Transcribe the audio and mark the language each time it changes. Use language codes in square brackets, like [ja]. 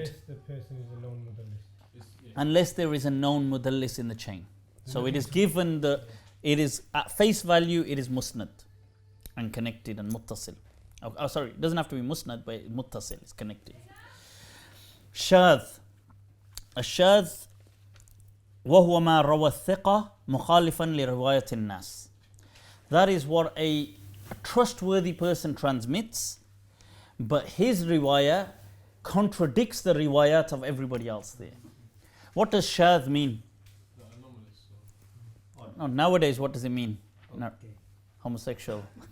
[en] Unless the person is a known mudallis. Unless there is a known mudallis in the chain. So it is given it is at face value, it is musnad and connected and muttasil. Oh, sorry, it doesn't have to be musnad, but muttasil is connected. Shadh. [ar] الشاذ وهو ما روى الثقة مخالفا لرواية الناس. [en] That is what a trustworthy person transmits, but his riwayah contradicts the riwayat of everybody else there. What does shadh mean? No, nowadays what does it mean? No, homosexual.